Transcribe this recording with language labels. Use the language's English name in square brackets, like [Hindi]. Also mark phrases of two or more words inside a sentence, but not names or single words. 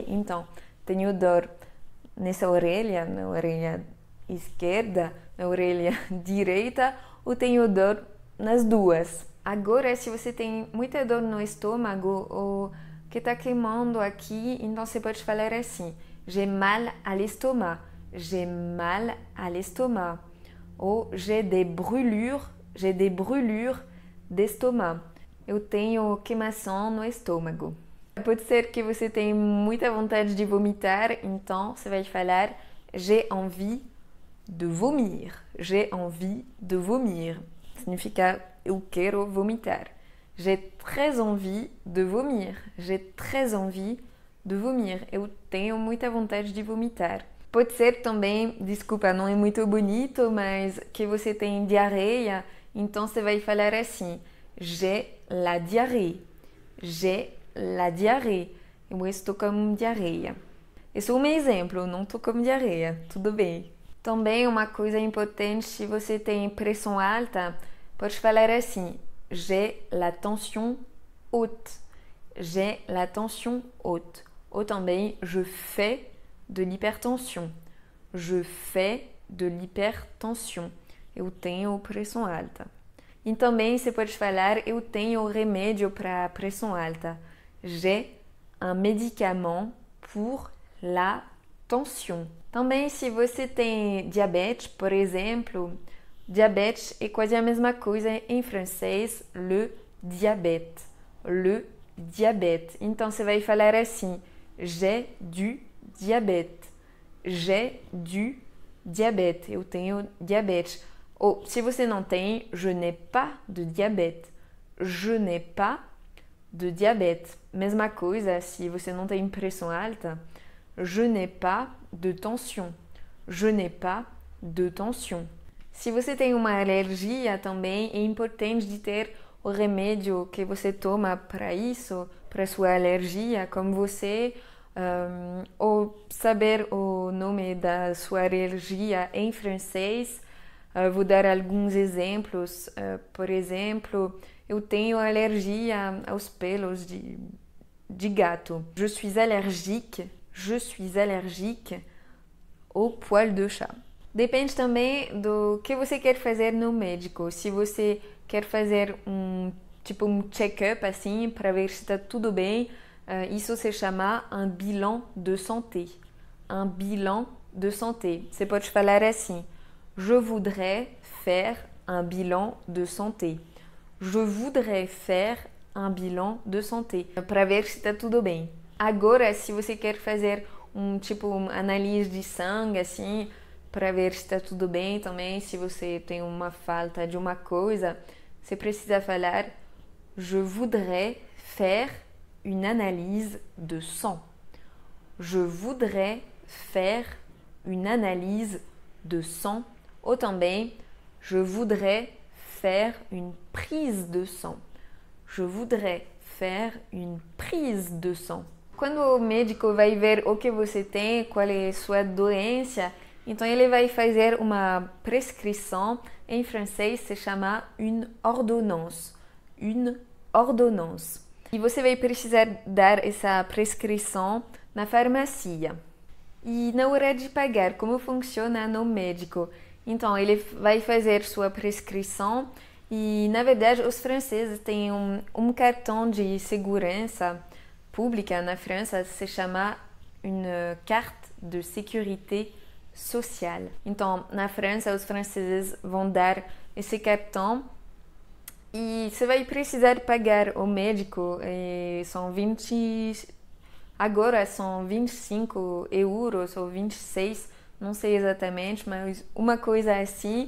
[Portuguese] Então, tenho dor nessa orelha, na orelha esquerda, na orelha direita, ou tenho dor nas duas. Agora, se você tem muita dor no estômago ou que está queimando aqui, então você pode falar assim: [French] j'ai mal à l'estomac. J'ai mal à l'estomac. Ou j'ai des brûlures d'estomac. [Portuguese] Eu tenho queimação no estômago. Pode ser que você tenha muita vontade de vomitar, então você vai falar [French] j'ai envie de vomir. J'ai envie de vomir. [Portuguese] Significa eu quero vomitar. [French] J'ai très envie de vomir. J'ai très envie de vomir. [Portuguese] Eu tenho muita vontade de vomitar. Pode ser também, desculpa, não é muito bonito, mas que você tem diarreia, então você vai falar assim: [French] j'ai la diarrhée. J'ai la diarrhée. [Portuguese] Eu estou com diarreia. Esse é um exemplo, não estou com diarreia, tudo bem. Também uma coisa importante, se você tem pressão alta, pode falar assim: [French] j'ai la tension haute. J'ai la tension haute. [Portuguese] Ou também, [French] je fais de l'hypertension. Je fais de l'hypertension. [Portuguese] Eu tenho pressão alta. E também você pode falar eu tenho remédio para pressão alta. [French] J'ai un médicament pour la tension. [Portuguese] Também se você tem diabetes, por exemplo, diabetes é quase a mesma coisa em francês, [French] le diabète. Le diabète. [Portuguese] Então você vai falar assim: [French] j'ai du diabète. J'ai du diabète. [Portuguese] Eu tenho diabetes. Ou se você não tem, [French] je n'ai pas de diabète. Je n'ai pas de diabète. [Portuguese] Mesma coisa, se você não tem pressão alta, [French] je n'ai pas de tension. Je n'ai pas de tension. [Portuguese] Se você tem uma alergia também, é importante de ter o remédio que você toma para isso, para sua alergia, como você ou saber o nome da sua alergia em francês. Vou dar alguns exemplos. Por exemplo, eu tenho alergia aos pelos de gato. [French] Je suis allergique au poil de chat. [Portuguese] Depende também do que você quer fazer no médico. Se você quer fazer um check-up assim, para ver se está tudo bem, isso se chama [French] un bilan de santé. Un bilan de santé. [Portuguese] Você pode falar assim: [French] je voudrais faire un bilan de santé. Je voudrais faire un bilan de santé. [Portuguese] Para ver se está tudo bem. Agora, se você quer fazer uma análise de sangue, assim, para ver se está tudo bem também, se você tem uma falta de uma coisa, você precisa falar [French] je voudrais faire une analyse de sang. Je voudrais faire une analyse de sang. [Portuguese] Ou também, [French] je voudrais faire une prise de sang. Je voudrais faire une prise de sang. [Portuguese] Quando o médico vai ver o que você tem, qual é a sua doença, então ele vai fazer uma prescrição. Em francês se chama [French] une ordonnance. Une ordonnance. [Portuguese] E você vai precisar dar essa prescrição na farmácia. E na hora de pagar, como funciona no médico? Então, ele vai fazer sua prescrição e, na verdade, os franceses têm um cartão de segurança pública na França, se chama [French] une carte de sécurité social. [Portuguese] Então, na França, os franceses vão dar esse cartão e você vai precisar pagar o médico, agora são 25 euros ou 26, não sei exatamente, mas uma coisa assim.